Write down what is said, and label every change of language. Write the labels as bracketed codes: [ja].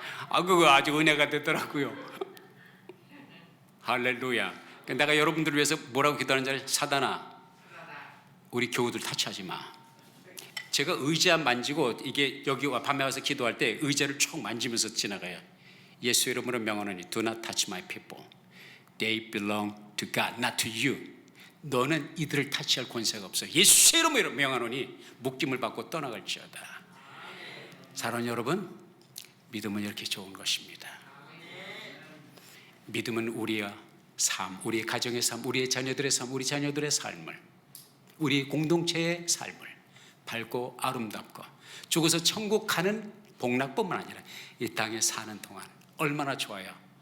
[ko] 그거 아주 은혜가 되더라고요. 할렐루야. 내가 여러분들을 위해서 뭐라고 기도하는지 알아요? 사단아, 우리 교우들 타치하지 마. 제가 의자 만지고, 이게 여기 밤에 와서 기도할 때 의자를 쭉 만지면서 지나가요. 예수 이름으로 명하노니 [en] Do not touch my people. They belong to God, not to you. [ko] 너는 이들을 타치할 권세가 없어. 예수 이름으로 명하노니 묶임을 받고 떠나갈지어다. 사랑하는 여러분, 믿음은 이렇게 좋은 것입니다. 믿음은 우리의 삶, 우리의 가정의 삶, 우리의 자녀들의 삶, 우리 자녀들의 삶을, 우리 공동체의 삶을 밝고 아름답고 죽어서 천국 가는 복락뿐만 아니라 이 땅에 사는 동안 얼마나 좋아요.